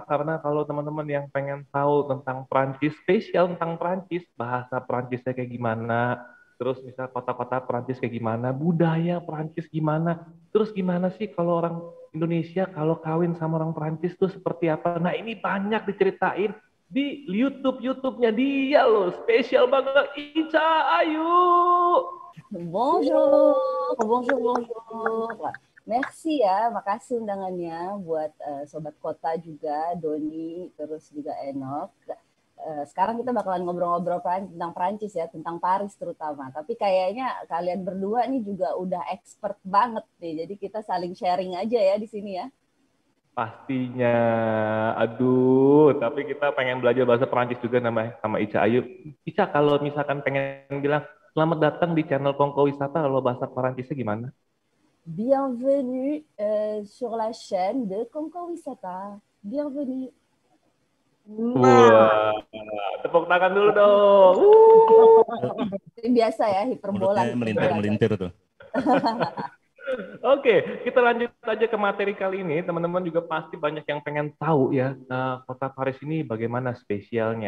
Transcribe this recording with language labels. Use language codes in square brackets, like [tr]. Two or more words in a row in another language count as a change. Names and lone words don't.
[id] Karena kalau teman-teman yang pengen tahu tentang Prancis, spesial tentang Prancis, bahasa Prancisnya kayak gimana, terus misal kota-kota Prancis kayak gimana, budaya Prancis gimana, terus gimana sih kalau orang Indonesia kalau kawin sama orang Prancis tuh seperti apa. Nah ini banyak diceritain di YouTube-nya dia loh, spesial banget. Ica Ayu. [fr] Bonjour. [id] Merci ya, makasih undangannya buat Sobat Kota juga, Doni, terus juga Enoch. Sekarang kita bakalan ngobrol-ngobrol tentang Prancis ya, tentang Paris terutama. Tapi kayaknya kalian berdua nih juga udah expert banget nih, jadi kita saling sharing aja ya di sini ya. Pastinya, aduh, tapi kita pengen belajar bahasa Prancis juga sama Ica Ayu. Ica, kalau misalkan pengen bilang, selamat datang di channel Kongko Wisata, kalau bahasa Prancisnya gimana? [fr] Bienvenue sur la chaîne de Kongko Wisata. Bienvenue. [id] Wah, tepuk tangan dulu dong. Biasa ya, hiperbola. Melintir tuh. Oke, kita lanjut aja ke materi kali ini. Teman-teman juga pasti banyak yang pengen tahu ya, kota Paris ini bagaimana spesialnya.